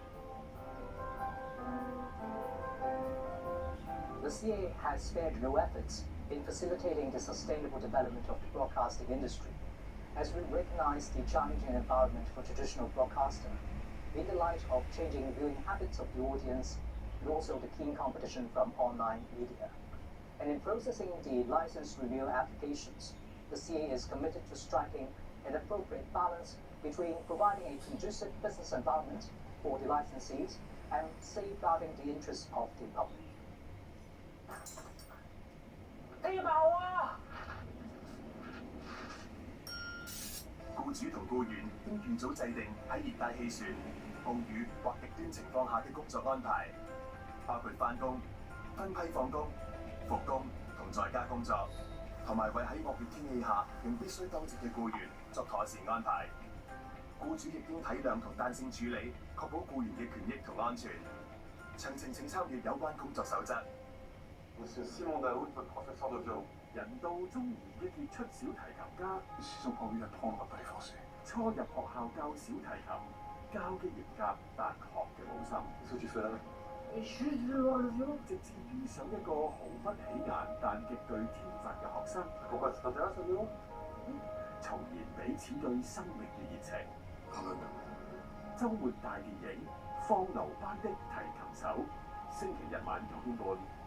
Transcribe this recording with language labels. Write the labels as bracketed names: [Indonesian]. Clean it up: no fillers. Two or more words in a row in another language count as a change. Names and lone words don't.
[English] The CA has spared no efforts in facilitating the sustainable development of the broadcasting industry, as we recognize the challenging environment for traditional broadcasting in the light of changing viewing habits of the audience and also the keen competition from online media. And in processing the license renewal applications, the CA is committed to striking an appropriate balance between providing a conducive business environment for the licensees and safeguarding the interests of the public. [Cantonese] 氣爆啊！僱主同僱員應預早制定喺熱帶氣旋、暴雨或極端情況下嘅工作安排，包括返工、分批放工、復工同在家工作，同埋為喺惡劣天氣下仍必須當值嘅僱員作妥善安排。僱主亦應體諒同彈性處理，確保僱員嘅權益同安全。詳情請參閱有關工作守則。 [French] Monsieur Simon Daoud, votre professeur de violon. [Cantonese] 人到中年嘅傑出小提琴家， [French] Ils ont envie d'apprendre à parler français. [Cantonese] 初入學校教小提琴，教嘅嚴格，但學嘅冇心。 [French] Qu'est-ce que tu fais là? [Cantonese] 直至遇上一個毫不起眼但極具天分嘅學生， [French] Pourquoi ça t'intéresse le violon? [Cantonese] 重燃彼此對生命嘅熱情。 [French] Quand même. [Cantonese] 週末大電影《放牛班的提琴手》，星期日晚9點半。